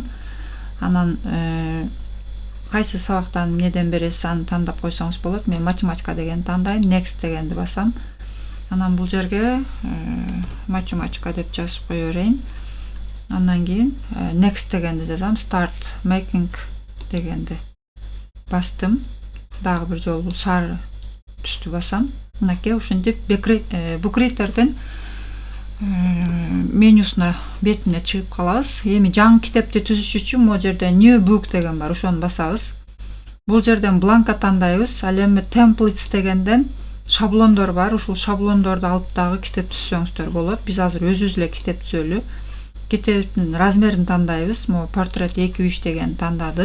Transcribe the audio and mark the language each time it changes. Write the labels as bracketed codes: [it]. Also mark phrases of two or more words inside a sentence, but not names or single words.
[ky] Анан кайсы сабактан эмнеден бересиз аны тандап койсоңуз болот. Мен математика дегенди тандайм, next дегенди басам. Анан бул жерге математика деп жазып кое берейин. Андан кийин next дегенди жазам, [en] start making [ky] дегенди бастым. Дагы бир жолу сары түстү басам. Мынакей ушинтип BookReader'дин менюсуна бетине чыгып калабыз. Эми жаңы китепти түзүш үчүн могу жерде [en] new book [ky] деген бар, ошону басабыз. Бул жерден бланка тандайбыз. Ал эми templates дегенден шаблондор бар. Ушул шаблондорду алып дагы китеп түзсөңүздөр болот. Биз азыр өзүбүз эле китеп түзөлү. Китептин размерин тандайбыз. Могу портрет 2-3 деген тандадык.